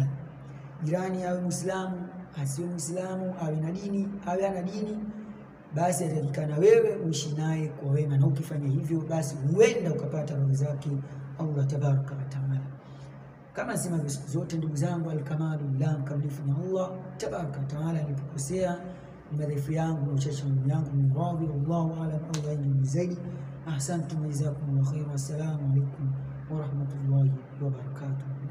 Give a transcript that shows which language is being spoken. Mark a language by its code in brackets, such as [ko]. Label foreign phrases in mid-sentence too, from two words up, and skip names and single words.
[sw] Jirani awe Muislamu, asiwe Muislamu, awe na dini, awe ana dini, basi yatakikana wewe uishi naye kwa wema, na ukifanya hivyo basi huenda ukapata radhi zake Allah [ar] تبارك وتعالى. [sw] Kama sema siku zote, ndugu zangu, [ar] الكمال لله, [sw] mkamilifu ni Allah [ar] تبارك وتعالى. [sw] Nilipokosea ni madhaifu yangu na uchache wangu, ni radhi. [ar] الله أعلم, [sw] Allah ndiye zaidi. [ar] أحسنتم جزاكم الله خيرا السلام عليكم ورحمة الله وبركاته.